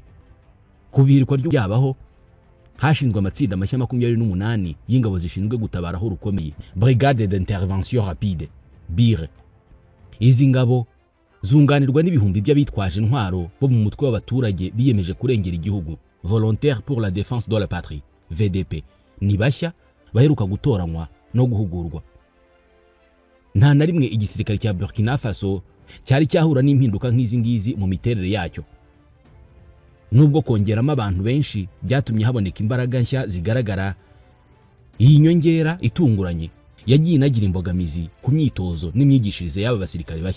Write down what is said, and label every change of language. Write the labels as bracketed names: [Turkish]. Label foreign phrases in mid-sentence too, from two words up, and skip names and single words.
[Kinyarwanda] Kuvihirwa ry'yabaho hashinzwe amatsinda mashya 28 y'ingabo zishinzwe gutabaraho rukomeye, Brigade d'intervention rapide BIR. Izi ngabo zunganirwa n'ibihumbi by'abitwaje intwaro bo mu mutwe w'abaturage biyemeje kurengera igihugu, Volontaire pour la défense de la patrie VDP. Ni bashya baheruka gutoranywa no guhugurwa. Nta na rimwe igisirikare cya Burkina Faso cyari cyahura n'impinduka nk'izi ngizi mu miterere yacyo. Nubwo kongeramo abantu benshi byatumye haboneka imbaraga nshya zigaragara, iyi nyongera itunguranye yagiye inagira imbogamizi ku myitozo n'imyigishirize y'aba basirikare bashya.